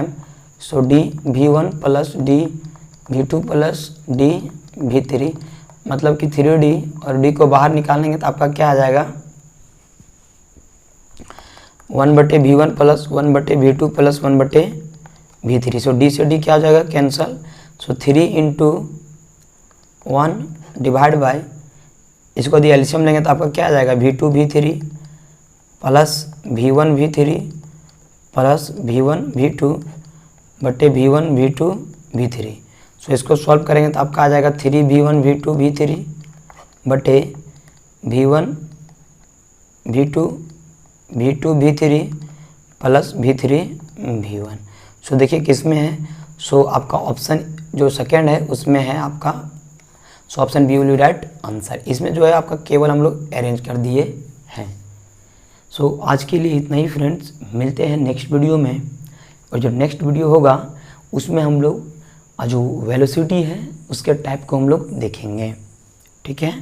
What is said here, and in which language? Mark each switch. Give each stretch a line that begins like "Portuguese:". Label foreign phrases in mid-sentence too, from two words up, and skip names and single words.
Hindi: सो
English: d v1 plus d v2 plus d v3,
Hindi: मतलब कि 3d और d को बाहर निकालेंगे तो आपका क्या आ जाएगा
English: 1/V1 plus 1/V2 plus 1/V3.
Hindi: सो डी से डी क्या हो जाएगा, कैंसल। सो 3 इंटू 1
English: divide by,
Hindi: इसको यदि एलसीएम लेंगे तो आपका क्या आ जाएगा, V2 V3 प्लस V1 V3 प्लस V1 V2 बटे V1 V2 V3। सो इसको सॉल्व करेंगे तो आपका आ जाएगा 3V1 V2 V3 बटे V1 V2 V2 V3 प्लस V3 V1। सो देखिए किस में है, सो आपका ऑप्शन जो सेकेंड है उसमें है आपका, सो
English: option B will be right answer.
Hindi: इसमें जो है आपका केवल हम लोग अरेंज कर दिए हैं। सो आज के लिए इतना ही फ्रेंड्स, मिलते हैं
English: next video
Hindi: में। और जो
English: next video
Hindi: होगा उसमें हम लोग जो वेलोसिटी है उसके टाइप को हम लोग देखेंगे, ठीक है।